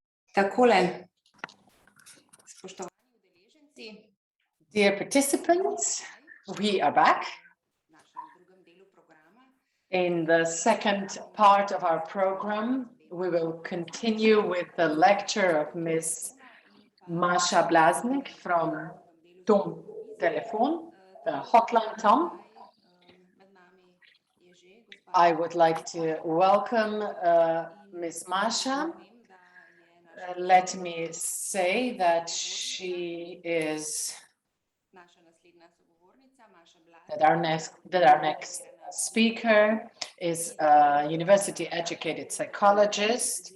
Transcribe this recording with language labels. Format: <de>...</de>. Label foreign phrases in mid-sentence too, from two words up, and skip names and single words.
<sl>Takole, spoštovani udeleženci,</sl> <en>Dear participants, we are back</en> <sl>v našem drugem delu programa.</sl> <en>in the second part of our program. We will continue with the lecture of Ms. Maša Blaznik from Telefon, the hotline Tom.</en> <sl>Med nami je že gospa.</sl> <en>I would like to welcome Ms. Maša. Let me say that she is</en> <sl>Naša naslednja sogovornica, Maša Blaznik.</sl> <en>that our next speaker is a university-educated psychologist.</en>